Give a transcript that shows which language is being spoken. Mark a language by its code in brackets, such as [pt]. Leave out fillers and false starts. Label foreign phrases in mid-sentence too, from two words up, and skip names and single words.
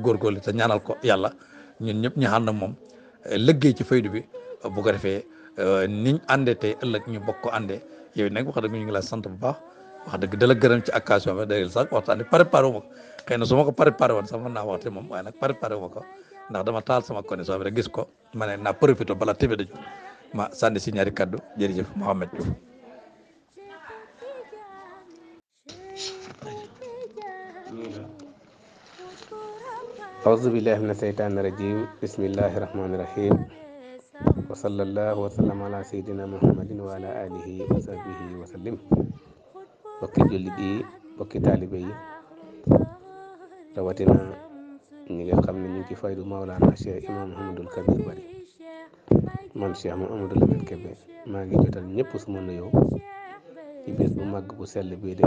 [wo] góorgóorlu te ñaanal ko yàlla ñun ñëpp ñu ànd moom liggéey ci faydu bi bu ko defee niñ àndee tey ëllëg ñu bokk ko àndee yow nag wax dëgg ñu ngi lay sant bu baax wax dëgg dala gërëm ci occasion bi day sax waxtaan préparé wu ma ko xëy na su ma ko préparé woon sax mën naa waxte moom waaye nag préparé wu ma ko ndax dama taal sama connexion bi rek gis ko ma ne naa profité bala tébé daju ma sànni si ñaari kaddu jërëjëf Mouhamed Diouf [ar] أعوذ بالله من الشيطان الرجيم بسم الله الرحمن الرحيم وصلى الله وسلم على سيدنا محمد وعلى آله وصحبه وسلم [wo] bokki jullit yi bokki taalibe yi rawatina ñi nga xam ne ñu ngi ci faydu Maolana Cheikh Imam Mouhamadul Kabir Bari man Cheikh Mouhamadou Lamine Kébé maa ngi jotal ñëpp suma nuyoo ci bés bu màgg bu sell bii di